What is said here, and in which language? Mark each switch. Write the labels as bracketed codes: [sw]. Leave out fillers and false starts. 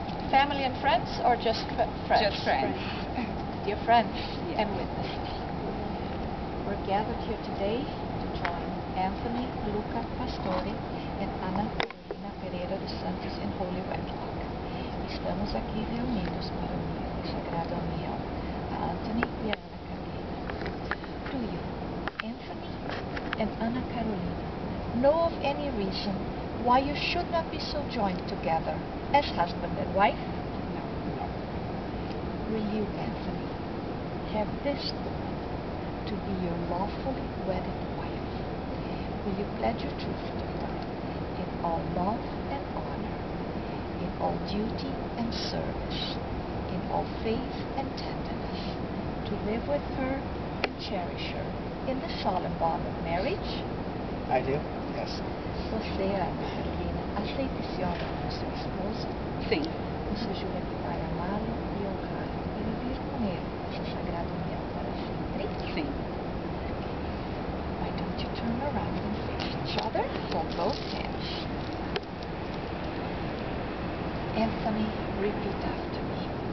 [en] Family and friends, or just friends? Just friends. Dear friends Yes. and witnesses, we're gathered here today to join Anthony Luca Pastore and Ana Carolina Pereira dos Santos in Holy Wedlock. [pt] Estamos aqui reunidos para unir em sagrada união a Anthony e a Ana Carolina. [en] Do you, Anthony and Ana Carolina, know of any reason why you should not be so joined together as husband and wife? No. Will you, Anthony, have this woman to be your lawfully wedded wife? Will you pledge your truth to her in all love and honor, in all duty and service, in all faith and tenderness, to live with her and cherish her in the solemn bond of marriage? I do, yes. [pt] Você, Ana Carolina, aceita esse homem como seu esposo? Sim. Você jura que vai amá-lo e honrá-lo e viver com ele essa sagrada união para sempre? Sim. [en] Why don't you turn around and face each other? Hold both hands. Anthony, repeat after me.